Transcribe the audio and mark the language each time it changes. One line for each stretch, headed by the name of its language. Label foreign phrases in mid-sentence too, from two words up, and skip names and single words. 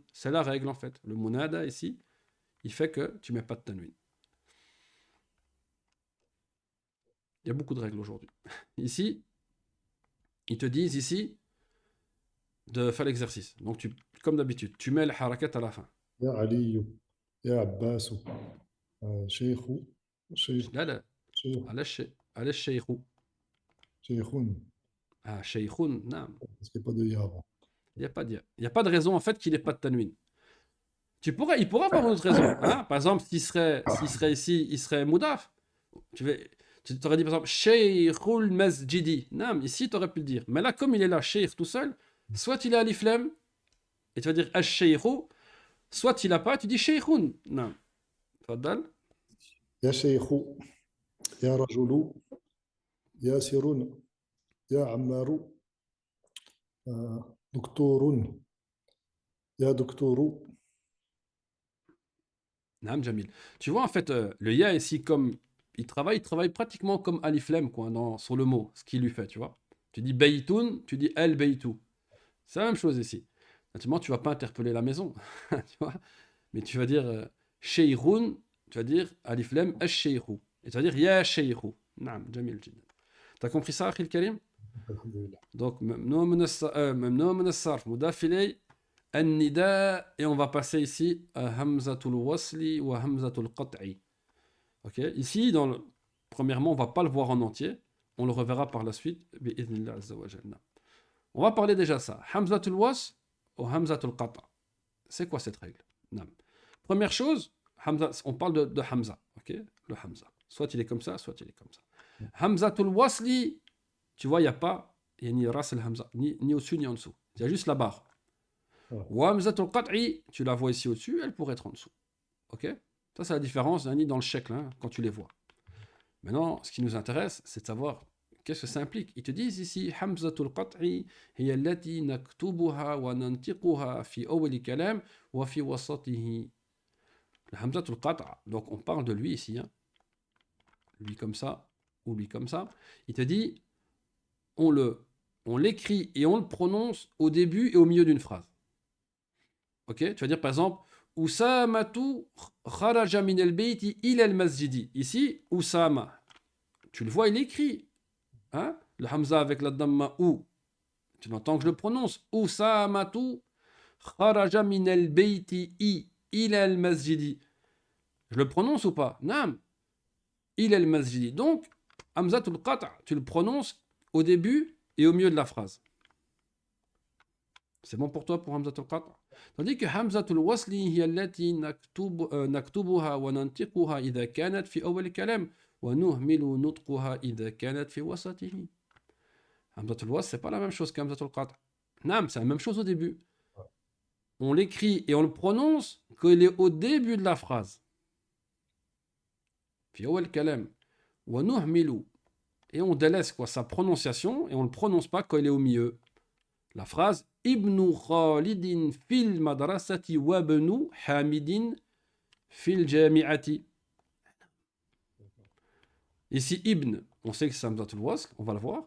French: C'est la règle en fait. Le munada ici, il fait que tu mets pas de tanwin. Il y a beaucoup de règles aujourd'hui. Ici, ils te disent ici, de faire l'exercice. Donc, comme d'habitude, tu mets le harakat à la fin.
Arabic: يا علي يا عباس شيخ شيخ
French: Là, là, شيخ
Arabic: على الشيخ.
French: شيخ Ah, shaykhun, non. Parce qu'il n'y a pas de ya avant. Il y a pas de raison en fait qu'il n'ait pas de tanwin. Il pourra avoir une autre raison. Hein. Par exemple, s'il serait ici, il serait moudaf. Tu t'aurais dit par exemple
Arabic: شيخ المسجد.
French: Non, ici tu aurais pu le dire. Mais là, comme il est là, Shaykh tout seul, soit il est alif lam et tu vas dire Ash-Shaykhu, soit il a pas, tu dis Shaykhun. Non. Faddal.
Arabic: يا شيخ يا رجل ياسر يا عمار دكتور يا دكتور. نعم جميل.
French: Tu vois, en fait, le ya ici, comme il travaille pratiquement comme alif lam quoi, sur le mot, ce qu'il lui fait, tu vois. Tu dis Baytun, tu dis El Baytu. C'est la même chose ici. Naturellement, tu vas pas interpeller la maison, tu vois. Mais tu vas dire Sheikhun, tu vas dire
Arabic: ألف لام الشيخ.
French: Et tu vas dire
Arabic: يا شيخ. نعم، جميل جدا.
French: T'as compris ça,
Arabic: أخي الكريم? الحمد لله.
French: Donc,
Arabic: ممنوع من الصرف، مضاف إليه، النداء,
French: et on va passer ici à
Arabic: همزة الوصل
French: ou à
Arabic: همزة القطع.
French: Ok? Ici, premièrement, on va pas le voir en entier. On le reverra par la suite.
Arabic: بإذن الله عز وجل.
French: On va parler déjà ça.
Arabic: همزة الوصل
French: ou
Arabic: همزة القطع.
French: C'est quoi cette règle? Non. Première chose, Hamza, on parle de Hamza. Ok? Le Hamza. Soit il est comme ça, soit il est comme ça.
Arabic: همزة الوصل,
French: tu vois, il n'y a pas, il y a ni
Arabic: رأس الهمزة,
French: ni au-dessus ni en dessous. Il y a juste la barre. Ouais. Ou
Arabic: همزة القطع,
French: tu la vois ici au-dessus, elle pourrait être en dessous. Ok? Ça, c'est la différence ni dans le shekl, hein, quand tu les vois. Maintenant, ce qui nous intéresse, c'est de savoir qu'est-ce que ça implique. Ils te disent ici,
Arabic: همزة القطع، هي التي نكتبها وننطقها في أول الكلام وفي وسطه.
French: Le
Arabic: همزة القطع,
French: donc on parle de lui ici, hein. Lui comme ça, ou lui comme ça. Il te dit, on l'écrit et on le prononce au début et au milieu d'une phrase. Ok? Tu vas dire par exemple,
Arabic: أسامة خرج من البيت إلى المسجد.
French: Ici, Usama. Tu le vois, il écrit. Hein? Le Hamza avec la damma ou. Tu l'entends que je le prononce.
Arabic: أسامة خرج من البيت إلى المسجد.
French: Je le prononce ou pas?
Arabic: نعم. إلى المسجد.
French: Donc,
Arabic: همزة القطع',
French: tu le prononces au début et au milieu de la phrase. C'est bon pour toi pour
Arabic: همزة القطع'?
French: Tandis que
Arabic: همزة الوصل هي التي نكتبها وننطقها إذا كانت في أول الكلام ونهمل نطقها إذا كانت في وسطه. همزة الوصل,
French: c'est pas la même chose qu'
Arabic: همزة القطع'.
French: Nam, c'est la même chose au début. On l'écrit et on le prononce quand il est au début de la phrase.
Arabic: في أول الكلام ونهمل,
French: et on délaisse quoi sa prononciation et on le prononce pas quand il est au milieu. La phrase
Arabic: ابن خالد في المدرسة وابن حامد في الجامعة.
French: Ici, Ibn, on sait que c'est
Arabic: همزة الوصل,
French: on va le voir.